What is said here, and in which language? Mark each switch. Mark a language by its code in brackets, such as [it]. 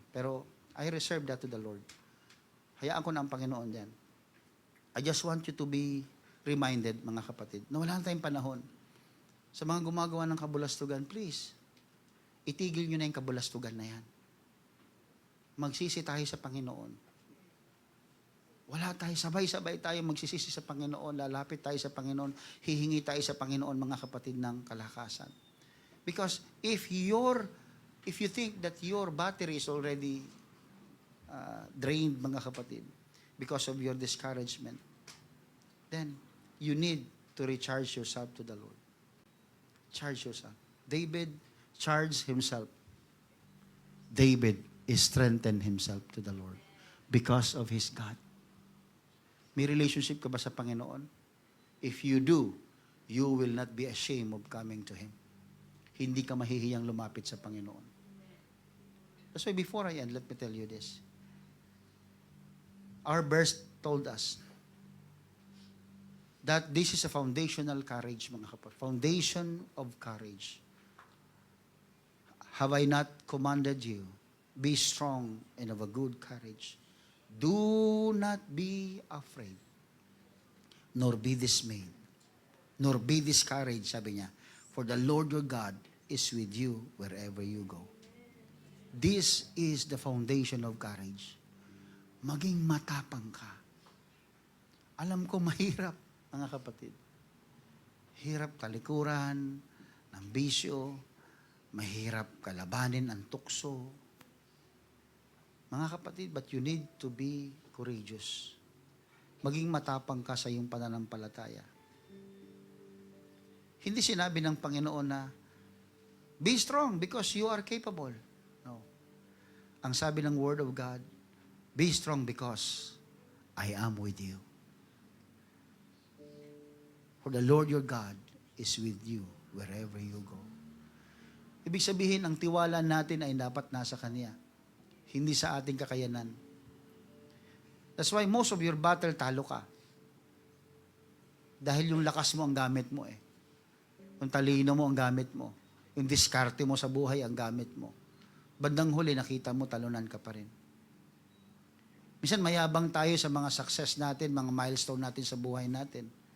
[en] Pero I reserve that to the Lord. [tl] Hayaan ko na ang Panginoon yan. [en] I just want you to be reminded, [tl] mga kapatid, na wala na tayong panahon. Sa mga gumagawa ng kabulastugan, please, itigil nyo na yung kabulastugan na yan. Magsisi tayo sa Panginoon. Wala tayo, sabay-sabay tayo magsisisi sa Panginoon, lalapit tayo sa Panginoon, hihingi tayo sa Panginoon, mga kapatid, ng kalakasan. [en] Because if you think that your battery is already drained, [tl] mga kapatid, [en] because of your discouragement, then you need to recharge yourself to the Lord. Charge yourself. David charged himself. David strengthened himself to the Lord because of his God. [tl] May relationship ka ba sa Panginoon? [en] If you do, you will not be ashamed of coming to Him. [tl] Hindi ka mahihiyang lumapit sa Panginoon. [en] That's why before I end, let me tell you this. Our verse told us that this is a foundational courage, [tl] mga kapatid. [en] Foundation of courage. Have I not commanded you? Be strong and of a good courage. Do not be afraid, nor be dismayed, nor be discouraged, [tl] sabi niya, [en] for the Lord your God is with you wherever you go. This is the foundation of courage. [tl] Maging matapang ka. Alam ko mahirap, mga kapatid. Hirap talikuran, ng bisyo, mahirap kalabanin ang tukso. Mga kapatid, [en] but you need to be courageous. [tl] Maging matapang ka sa iyong pananampalataya. Hindi sinabi ng Panginoon na, [en] be strong because you are capable. No. [tl] Ang sabi ng [en] Word of God, be strong because I am with you. For the Lord your God is with you wherever you go. [tl] Ibig sabihin, ang tiwala natin ay dapat nasa Kanya. Hindi sa ating kakayanan. [en] That's why most of your battle, [tl] talo ka. Dahil yung lakas mo ang gamit mo eh. Yung talino mo ang gamit mo. Yung diskarte mo sa buhay ang gamit mo. Bandang huli, nakita mo, talunan ka pa rin. Minsan mayabang tayo sa mga success natin, mga milestone natin sa buhay natin.